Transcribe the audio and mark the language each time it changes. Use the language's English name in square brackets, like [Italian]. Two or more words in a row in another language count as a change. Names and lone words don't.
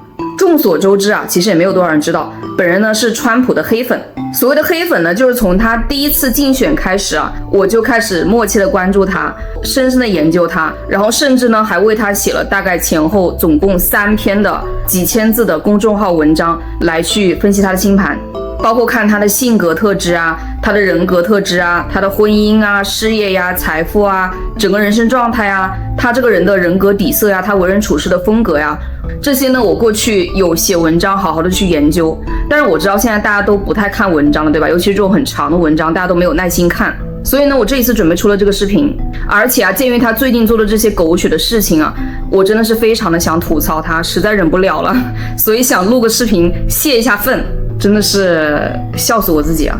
[Chinese] 眾所周知啊，其實也沒有多少人知道，本人呢是川普的黑粉。所謂的黑粉呢，就是從他第一次競選開始啊，我就開始默契的關注他，深深的研究他，然後甚至呢還為他寫了大概前後總共3篇的幾千字的公眾號文章來去分析他的星盤，包括看他的性格特質啊，他的人格特質啊，他的婚姻啊、事業呀、財富啊，整個人生狀態啊，他這個人的人格底色呀，他為人處事的風格呀，這些呢我過去有寫文章好好的去研究，但是我知道現在大家都不太看文章了，對吧？尤其是这種很長的文章，大家都沒有耐心看，所以呢我這一次準備出了這個視頻，而且啊鑑於他最近做的這些狗血的事情啊，我真的是非常的想吐槽他，實在忍不了了，所以想錄個視頻洩一下憤，真的是笑死我自己啊。